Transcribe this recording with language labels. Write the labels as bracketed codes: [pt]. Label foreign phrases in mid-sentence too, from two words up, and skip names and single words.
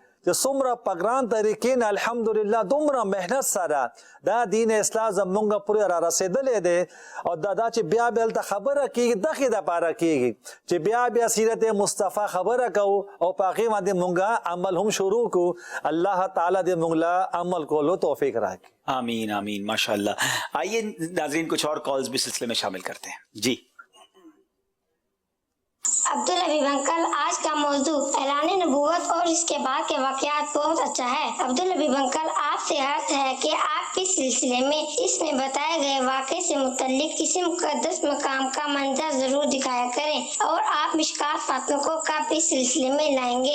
[ps] چې څومره پګران طریقې نه الحمدلله دومره محنت سره دا دین اسلام زمونږ پورې را رسېدلی دی او دا چې بیا هلته خبره کېږي دغې دپاره کېږي چې بیا سیرت مصطفی خبره کوو او په هغې باندې مونږ عمل هم شروع کړو الله تعالی دې مونږ له عمل کولو توفیق راکړي [ur] آمین آمین ماشاءاللہ. آئیے ناظرین کچھ اور کالز بھی سلسلے میں شامل کرتے ہیں. جی عبدالحبیب انکل، آج کا موضوع اعلان نبوت اور اس کے بعد کے واقعات بہت اچھا ہے. عبدالحبیب انکل، آپ سے عرض ہے کہ آپ کے سلسلے میں اس میں بتائے گئے واقعے سے متعلق کسی مقدس مقام کا منظر ضرور دکھایا کریں اور آپ مشکات فاطمہ کو کب اس سلسلے میں لائیں گے؟